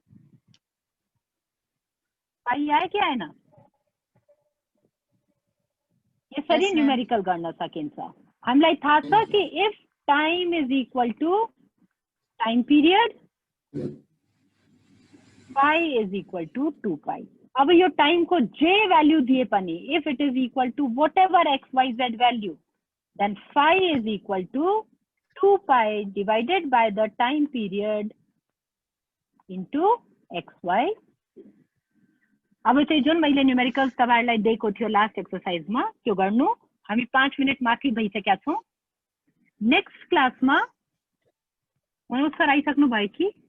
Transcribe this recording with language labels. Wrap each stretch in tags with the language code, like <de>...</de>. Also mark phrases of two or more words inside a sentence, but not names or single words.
<ne>पाई आयो कि आएन यसरी न्यूमेरिकल गर्न सकिन्छ हामीलाई थाहा छ कि</ne> <en>if time is equal to time period pi is equal to 2 pi</en> <ne>अब यो टाइम को जे भ्यालु दिए पनि</ne> <en>if it is equal to whatever x y z value then phi is equal to 2 pi divided by the time period into x y</en> <ne>अब चाहिँ जुन मैले न्यूमेरिकल तपाईहरुलाई दिएको थियो</ne> <en>last exercise मा</en> <ne>त्यो गर्नु हामी 5 मिनेट बाँकी भइसकेका छौं</ne> <en>next class मा</en> <ne>मनोज सर आइसक्नु भयो कि</ne>